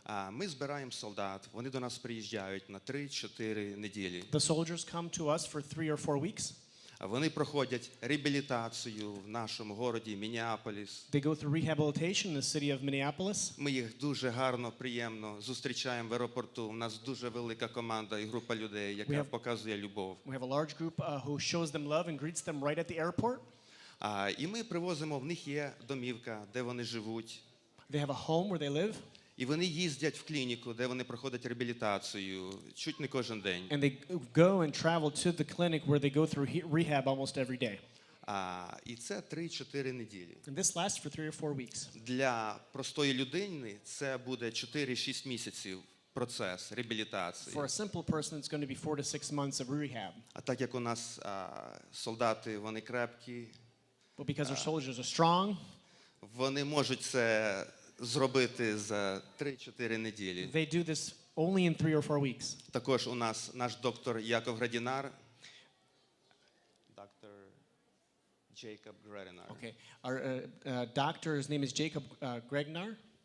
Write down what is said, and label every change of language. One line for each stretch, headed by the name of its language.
Ukrainian: Ми збираємо солдат, вони до нас приїжджають на 3-4 неділі.
English: The soldiers come to us for 3 or 4 weeks.
Ukrainian: Вони проходять реабілітацію в нашому городі Міннеаполіс.
English: They go through rehabilitation in the city of Minneapolis.
Ukrainian: Ми їх дуже гарно, приємно зустрічаємо в аеропорту. У нас дуже велика команда і група людей, яка показує любов.
English: We have a large group who shows them love and greets them right at the airport.
Ukrainian: І ми привозимо, в них є домівка, де вони живуть.
English: They have a home where they live.
Ukrainian: І вони їздять в клініку, де вони проходять реабілітацію, чуть не кожен день.
English: And they go and travel to the clinic where they go through rehab almost every day.
Ukrainian: І це 3-4 неділі.
English: And this lasts for 3 or 4 weeks.
Ukrainian: Для простої людини це буде 4-6 місяців процес реабілітації.
English: For a simple person, it's going to be 4 to 6 months of rehab.
Ukrainian: А так як у нас солдати, вони крепкі,
English: But because our soldiers are strong,
Ukrainian: вони можуть це зробити за 3-4 неділі.
English: they do this only in 3 or 4 weeks.
Ukrainian: Також у нас наш доктор Яков Градінар. Доктор Джейкоб Градінар.
English: Okay. Our doctor, his name is Jacob Gregnar.